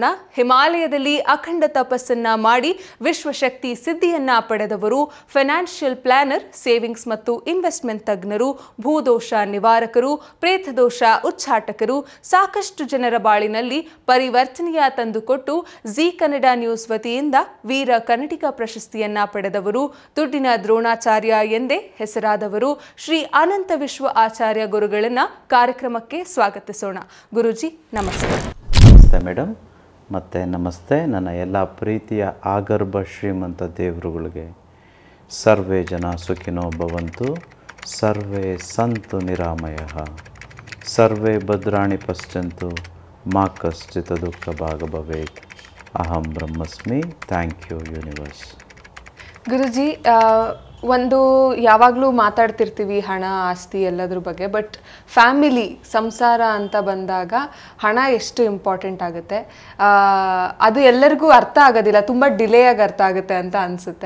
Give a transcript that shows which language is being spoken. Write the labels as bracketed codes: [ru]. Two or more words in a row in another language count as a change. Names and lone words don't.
[kn] ಹಿಮಾಲಯದಲ್ಲಿ ಅಖಂಡ ತಪಸ್ಸನ್ನ ಮಾಡಿ ವಿಶ್ವಶಕ್ತಿ ಸಿದ್ಧಿಯನ್ನ ಪಡೆದವರು, [en] financial planner, [kn] ಸೇವಿಂಗ್ಸ್ ಮತ್ತು ಇನ್ವೆಸ್ಟ್ಮೆಂಟ್ ತಜ್ಞರು, ಭೂದೋಷ ನಿವಾರಕರು, ಪ್ರೇತದೋಷ ಉಚ್ಚಾಟಕರು, ಸಾಕಷ್ಟು ಜನರ ಬಾಳಿನಲ್ಲಿ ಪರಿವರ್ತನೆಯ ತಂದುಕೊಟ್ಟು ಜಿ ಕನ್ನಡ ನ್ಯೂಸ್ ವತಿಯಿಂದ ವೀರ ಕನ್ನಡಿಗ ಪ್ರಶಸ್ತಿಯನ್ನ ಪಡೆದವರು, ದುಡ್ಡಿನ ದ್ರೋಣಾಚಾರ್ಯ ಎಂದೇ ಹೆಸರಾದವರು ಶ್ರೀ ಅನಂತ ವಿಶ್ವ ಆಚಾರ್ಯ ಗುರುಗಳನ್ನ ಕಾರ್ಯಕ್ರಮಕ್ಕೆ ಸ್ವಾಗತಿಸೋಣ. ಗುರುಜಿ ನಮಸ್ತೆ. ನಮಸ್ತೆ ಮೇಡಮ್, ಮತ್ತು ನಮಸ್ತೆ ನನ್ನ ಎಲ್ಲ ಪ್ರೀತಿಯ ಆಗರ್ಭ ಶ್ರೀಮಂತ ದೇವರುಗಳಿಗೆ. [sa] ಸರ್ವೇ ಜನ ಸುಖಿನೋ ಭವಂತು, ಸರ್ವೇ ಸಂತು ನಿರಾಮಯಃ, ಸರ್ವೇ ಭದ್ರಾಣಿ ಪಶ್ಯಂತು, ಮಾ ಕಶ್ಚಿತ್ ದುಃಖ ಭಾಗ್ ಭವೇತ್. ಅಹಂ ಬ್ರಹ್ಮಸ್ಮಿ. [en] thank you universe. [kn] ಗುರುಜಿ, ಒಂದು ಯಾವಾಗಲೂ ಮಾತಾಡ್ತಿರ್ತೀವಿ ಹಣ ಆಸ್ತಿ ಎಲ್ಲದ್ರ ಬಗ್ಗೆ, [en] but family [kn] ಸಂಸಾರ ಅಂತ ಬಂದಾಗ ಹಣ ಎಷ್ಟು ಇಂಪಾರ್ಟೆಂಟ್ ಆಗುತ್ತೆ ಅದು ಎಲ್ಲರಿಗೂ ಅರ್ಥ ಆಗೋದಿಲ್ಲ, ತುಂಬ ಡಿಲೇ ಆಗಿ ಅರ್ಥ ಆಗುತ್ತೆ ಅಂತ ಅನಿಸುತ್ತೆ.